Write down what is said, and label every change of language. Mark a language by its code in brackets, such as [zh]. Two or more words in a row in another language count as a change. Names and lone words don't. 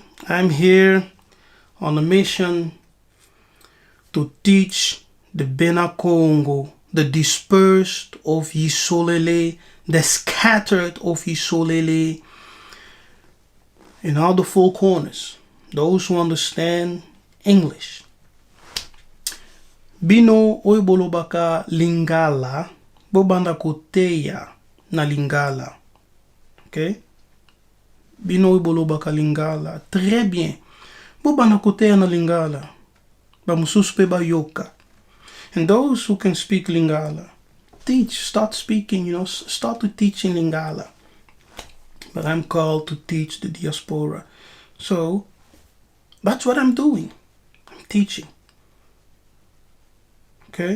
[en] I'm here on a mission to teach the Kikongo, the dispersed of Yisolele, the scattered of Yisolele, in all the four corners, those who understand English. [ln] Bino oibolobaka Lingala, bobanda koteya na Lingala. Ok? Bino oibolobaka Lingala. [fr] Très bien. [ln] Bobanda koteya na Lingala. Bamususpe ba yoka. [en] And those who can speak Lingala, start speaking, start to teach in Lingala. But I'm called to teach the diaspora. So that's what I'm doing. I'm teaching. Okay?